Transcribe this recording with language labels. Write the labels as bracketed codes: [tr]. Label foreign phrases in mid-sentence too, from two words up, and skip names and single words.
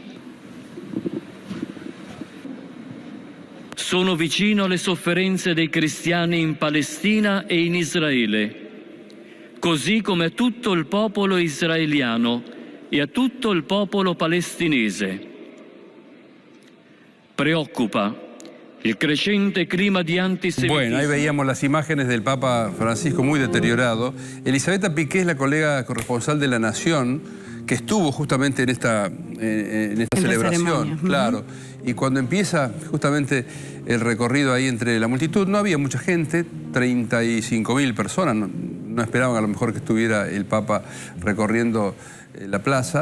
[it] Sono vicino alle sofferenze dei cristiani in Palestina e in Israele, così come a tutto il popolo israeliano e a tutto il popolo palestinese. [es] Preoccupa el creciente clima de antisemitismo. Bueno, ahí veíamos las imágenes del Papa Francisco muy deteriorado. Elisabetta Piqué es la colega corresponsal de La Nación, que estuvo justamente en esta celebración. Claro. Y cuando empieza justamente el recorrido ahí entre la multitud, no había mucha gente, 35.000 personas, no esperaban a lo mejor que estuviera el Papa recorriendo la plaza.